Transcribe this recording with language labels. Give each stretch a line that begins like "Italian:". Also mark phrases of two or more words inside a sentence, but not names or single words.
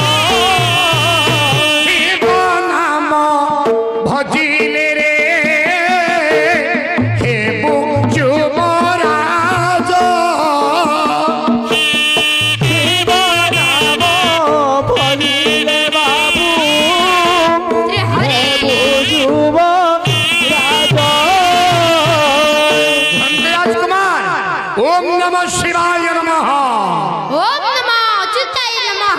Bangla: শিব নাম ভজিলে রে হে যুবরাজ শিব নাম ভজিলে বাবু শ্রী হরি যুব রাজ
Sanskrit: রাজকুমার ওম নমঃ শিবায় নমঃ ওম নমঃ অচ্যুতায় নমঃ